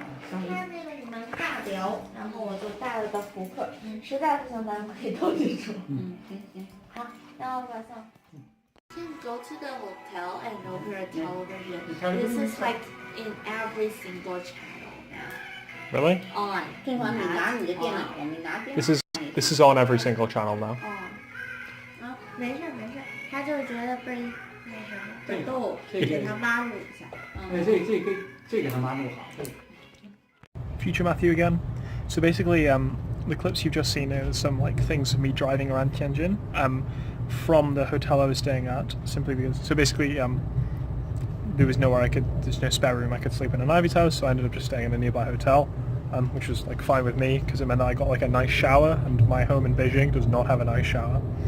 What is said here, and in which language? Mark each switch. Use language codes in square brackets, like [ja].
[zh] 今天那个你们尬聊，然后我就带了个扑克，实在不行咱们可以斗地主。行。好，那我晚上。 [en] can go to the hotel and open a television. This is like in every single channel now. Really? On. [zh] 这会儿你拿你的电脑，你拿电脑。 [en] This is on every single channel now. [zh] 啊，没事没事，他就觉得倍那什么倍逗，给他妈录一下。这给他妈录好。 [en] Future Matthew again. So basically, the clips you've just seen are some like things of me driving around Tianjin from the hotel I was staying at. Simply because, so basically, there was nowhere there's no spare room I could sleep in Ivy's house, so I ended up just staying in a nearby hotel, which was like fine with me because it meant that I got like a nice shower, and my home in Beijing does not have a nice shower.